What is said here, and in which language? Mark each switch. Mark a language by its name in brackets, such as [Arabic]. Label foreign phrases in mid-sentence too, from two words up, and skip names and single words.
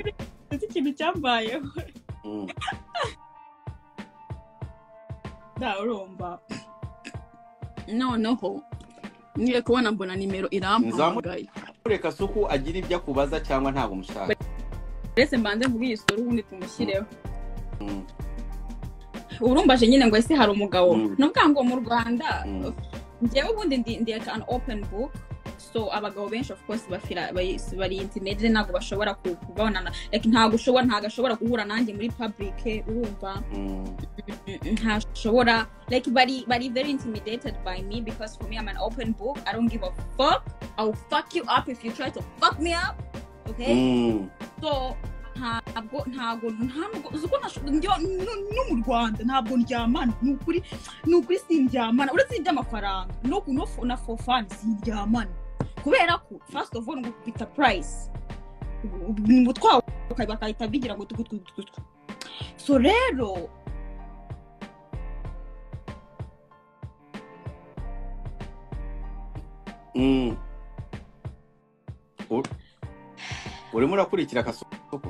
[Kinyarwanda] Ikintu cyambayeho urumva noneho ngiye kubona mbona nimero irampamagaye. Kasuku agira ibyo akubaza cyangwa ntabwo mushaka? Ese mbanze mvuga iyi story ubundi tumushyireho. Urumbaje nyine ngo ese hari umugabo n'ubwa ngo mu Rwanda ngewe ubundi ndi [English] an open book. [Kinyarwanda] So abagabo benshi [English] of course [Kinyarwanda] bari intimate ntabwo bashobora kubonana, like ntabwo ashobora guhura nanjye muri public. Urumva? Ntashobora, [English] like bari very intimidated by me because for me I'm an open book. I don't give a fuck. I'll fuck you up if you try to fuck me up. Okay? [Kinyarwanda] So ntabwo uzuko no mu Rwanda ntabwo ndyamana nukuri sindyamana uretse iby'amafaranga no na [English] for fun [Kinyarwanda] sindyamana kubera ko [English] first of all [Kinyarwanda] ngo bita price mutwawe bakahita bigira ngo tugutwe. So rero urimo urakurikira Kasuku?